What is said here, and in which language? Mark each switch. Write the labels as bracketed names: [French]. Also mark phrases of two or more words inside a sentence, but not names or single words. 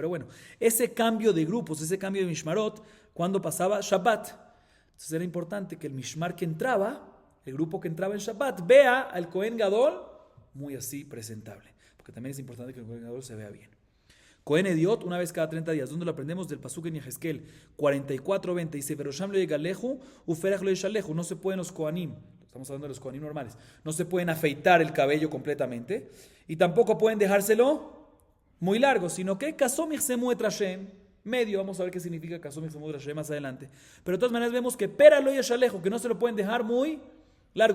[Spanish] Pero bueno, ese cambio de grupos, ese cambio de Mishmarot, cuando pasaba Shabbat. Entonces era importante que el Mishmar que entraba, el grupo que entraba en Shabbat, vea al [Hebrew] כהן גדול [Spanish] muy así presentable. Porque también es importante que el [Hebrew] כהן גדול [Spanish] se vea bien. [Hebrew] כהן הדיוט, [Spanish] una vez cada 30 días. ¿Dónde lo aprendemos? Del pasuk en Yehezkel 44:20. Dice, [Hebrew] וראשם לא יגלחו, ופרע לא ישלחו. [Spanish] No se pueden los Kohanim, estamos hablando de los Kohanim normales, no se pueden afeitar el cabello completamente y tampoco pueden dejárselo muy largo, sino que [Hebrew] כסום יכסמו את השם, [Spanish] medio. Vamos a ver qué significa [Hebrew] כסום יכסמו את השם [Spanish] más adelante. Pero de todas maneras vemos que [Hebrew] פרע לא ישלחו, [Spanish] que no se lo pueden dejar muy largo.